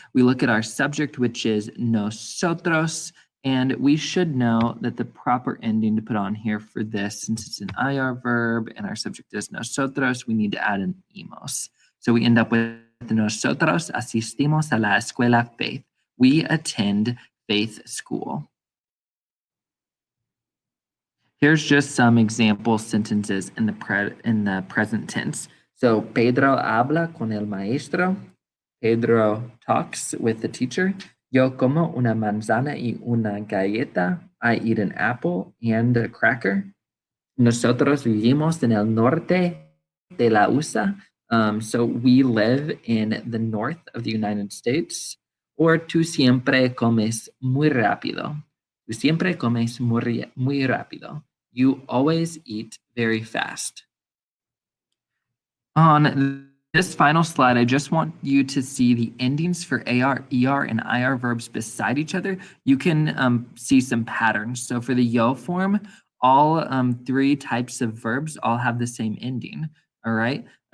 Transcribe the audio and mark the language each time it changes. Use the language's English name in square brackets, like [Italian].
[English] We look at our subject, which is nosotros, and we should know that the proper ending to put on here for this, since it's an IR verb and our subject is nosotros, we need to add an emos. So we end up with [Spanish] nosotros asistimos a la escuela Faith. [English] We attend Faith School. Here's just some example sentences in the present tense. [Spanish] So Pedro habla con el maestro. [English] Pedro talks with the teacher. [Spanish] Yo como una manzana y una galleta. [English] I eat an apple and a cracker. [Spanish] Nosotros vivimos en el norte de la USA. [English] So we live in the north of the United States. [Spanish] Or tú siempre comes muy rápido. Tú siempre comes muy rápido. [English] You always eat very fast. On this final slide, I just want you to see the endings for AR, ER, and IR verbs beside each other. You can see some patterns. So for the yo form, all three types of verbs all have the same ending. All right.